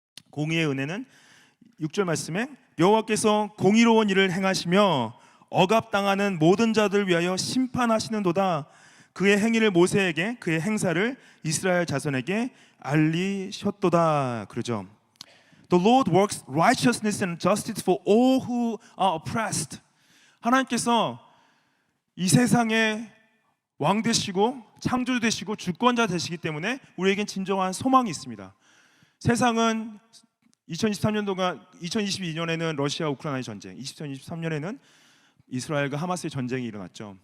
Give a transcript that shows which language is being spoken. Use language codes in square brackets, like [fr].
[ko] 공의의 은혜는 6절 말씀에 여호와께서 공의로운 일을 행하시며 억압당하는 모든 자들 위하여 심판하시는도다. 그의 행위를 모세에게, 그의 행사를 이스라엘 자손에게 알리셨도다. 그러죠. [en] The Lord works righteousness and justice for all who are oppressed. [ko] 하나님께서 이 세상의 왕 되시고 창조 되시고 주권자 되시기 때문에 우리에겐 진정한 소망이 있습니다. 세상은 2023년도가 2022년에는 러시아 우크라이나 전쟁, 2023년에는 이스라엘과 하마스의 전쟁이 일어났죠.